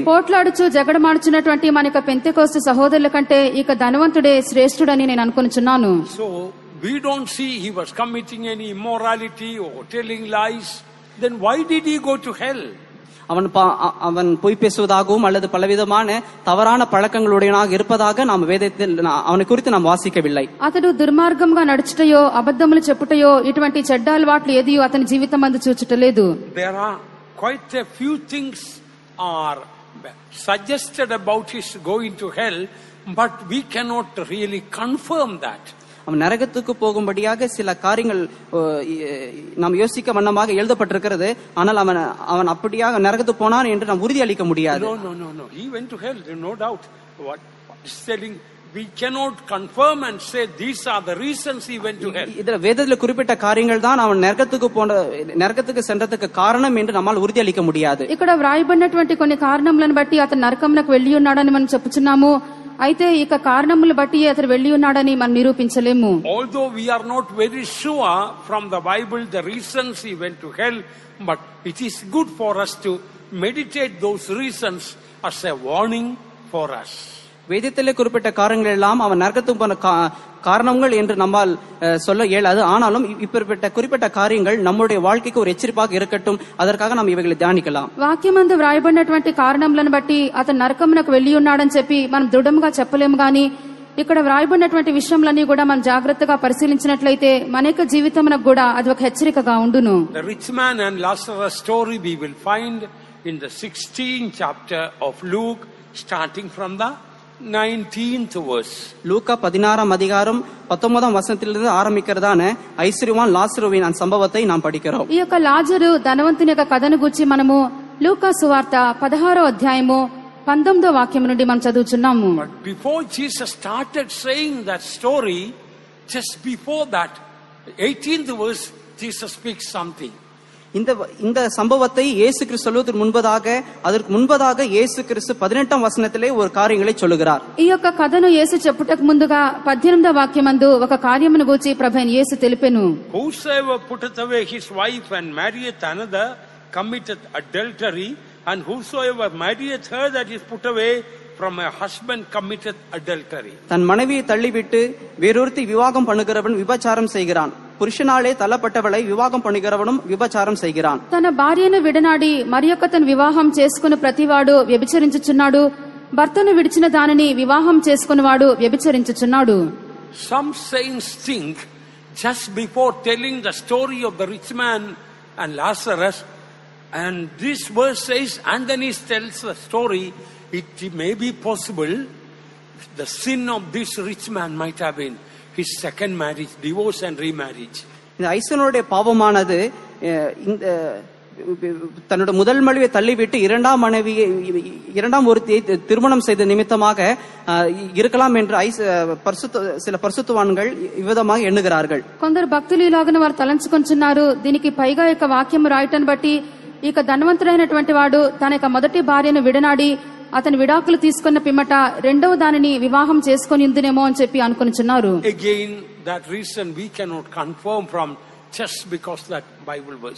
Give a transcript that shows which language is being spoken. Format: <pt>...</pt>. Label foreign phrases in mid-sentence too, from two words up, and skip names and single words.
<te>పోట్లాడుచు జగడమాడుచున్నటువంటి మన యొక్క పెంతెకోస్తు సహోదరుల కంటే ఇక ధనవంతుడే శ్రేష్ఠుడని నేను అనుకొనుచున్నాను.</te> <en>So we don't see he was committing any immorality or telling lies. Then why did he go to hell?</en> <ta>அவன் பொய் பேசுவதாகவும் அல்லது பலவிதமான தவறான பழக்கங்களுடையவனாக இருப்பதாக நாம் வேதத்தில் அவனை குறித்து நாம் வாசிக்கவில்லை.</ta> <te>అతడు దుర్మార్గంగా నడుచుటయో అబద్ధములు చెప్పుటయో ఇటువంటి చెడ్డ అలవాట్లు ఏది అతని జీవితం అందు చూచుటలేదు.</te> <en>There are quite a few things are suggested about his going to hell, but we cannot really confirm that.</en> <ta>அவன் நரகத்துக்கு போகும்படியாக சில காரியங்கள் நாம் யோசிக்க வண்ணமாக எழுதப்பட்டிருக்கிறது. ஆனால் அவன் அப்படியாக நரகத்துக்கு போனான் என்று நாம் உறுதி அளிக்க முடியாது.</ta> <en>No. He went to hell, no doubt. What is telling, we cannot confirm and say these are the reasons he went to hell.</en> <ta>இதுல வேதத்துல குறிப்பிட்ட காரியங்கள் தான் அவன் நரகத்துக்கு சென்றதுக்கு காரணம் என்று நம்மால் உறுதி அளிக்க முடியாது.</ta> <te>ఇక్కడ వ్రాయబడినటువంటి కొన్ని కారణములను బట్టి అతను నరకమునకు వెళ్ళి ఉన్నాడని మనం చెప్పుచున్నాము. అయితే ఇక కారణములు బట్టి అతను వెళ్ళి ఉన్నాడని మనం నిరూపించలేము.</te> <en>Although we are not very sure from the Bible the reasons he went to hell, but it is good for us to meditate those reasons as a warning for us.</en> <ta>வேதத்திலே குறிப்பிட்ட காரணங்கள் எல்லாம் அவன் நரகத்துக்கு போன காரணங்கள் என்று நம்மால் சொல்ல இயலாது. ஆனாலும் இப்படிப்பட்ட குறிப்பிட்ட காரியங்கள் நம்முடைய வாழ்க்கைக்கு ஒரு எச்சரிப்பாக இருக்கட்டும், அதற்காக நாம் இவைகளை தியானிக்கலாம்.</ta> <te>వాక్యమందు వ్రాయబడినటువంటి కారణములను బట్టి అతను నరకమునకు వెళ్ళి ఉన్నాడని చెప్పి మనం దృఢంగా చెప్పలేము గాని ఇక్కడ వ్రాయబడినటువంటి విషయములన్నీ కూడా మనం జాగ్రత్తగా పరిశీలించినట్లయితే మన యొక్క జీవితమునకు కూడా అది ఒక హెచ్చరికగా ఉండును.</te> <en>The rich man and Lazarus story we will find in the 16th chapter of Luke, starting from the 19th verse.</en> <ta>லூக்கா 16ஆம் அதிகாரம் 19ஆம் வசனத்திலிருந்து ஆரம்பிக்கிறதான ஐஸ்வர்யவான் லாசருவின் அந்த சம்பவத்தை நாம் படிக்கிறோம்.</ta> <te>ఈ యొక్క లాజరు ధనవంతుని యొక్క కథను గురించి మనము లూకా సువార్త 16వ అధ్యాయము 19వ వాక్యం నుండి మనం చదువుచున్నాము.</te> <en>But before Jesus started saying that story, just before that 18th verse, Jesus speaks something.</en> <ta>இந்த சம்பவத்தை இயேசு கிறிஸ்து சொல்வதற்கு முன்பதாக அதற்கு முன்பதாக இயேசு கிறிஸ்து 18ஆம் வசனத்திலே ஒரு காரியங்களை சொல்லுகிறார்.</ta> <te>ఈ యొక్క కథను యేసు చెప్పుటకు ముందుగా 18వ వాక్యమందు ఒక కార్యమును గూర్చి ప్రభువైన యేసు తెలిపెను.</te> <en>Whosoever putteth away his wife and marrieth another committeth adultery, and whosoever marrieth her that is put away from a husband committeth adultery.</en> <ta>தன் மனைவியை தள்ளிவிட்டு வேறொருத்தி விவாகம் பண்ணுகிறவன் விபச்சாரம் செய்கிறான். புருஷனாலே தள்ளப்பட்டவளை விவாகம் பண்ணுகிறவனும் விபச்சாரம் செய்கிறான்.</ta> <te>తన భార్యను విడనాడి మరియొక్కతను వివాహం చేసుకుని ప్రతివాడు వ్యభిచరించుచున్నాడు. భర్తను విడిచిన దానిని వివాహం చేసుకునివాడు వ్యభిచరించుచున్నాడు.</te> <en>Some saints think just before telling the story of the rich man and Lazarus, and this verse says, and then he tells the story, it may be possible the sin of this rich man might have been his second marriage, divorce and remarriage.</en> <ta>இந்த ஐசனுடைய பாவமானது தன்னுடைய முதல் மனைவியை தள்ளிவிட்டு இரண்டாம் ஒருத்தியை திருமணம் செய்த நிமித்தமாக இருக்கலாம் என்று சில பரிசுத்தவான்கள் இவ்விதமாக எண்ணுகிறார்கள்.</ta> <te>కొందరు భక్తులు ఇలాగన వారు తలంచుకొంచున్నారు. దీనికి పైగా యొక్క వాక్యం రాయటం బట్టి ఇక ధనవంతుడైనటువంటి వాడు తన యొక్క మొదటి భార్యను విడనాడి అతను విడాకులు తీసుకున్న పిమ్మట రెండవ దానిని వివాహం చేసుకొని ఉందినేమో అని చెప్పి అనుకొనిచున్నారు.</te> <en>Again, that reason we cannot confirm from just because that Bible verse.</en>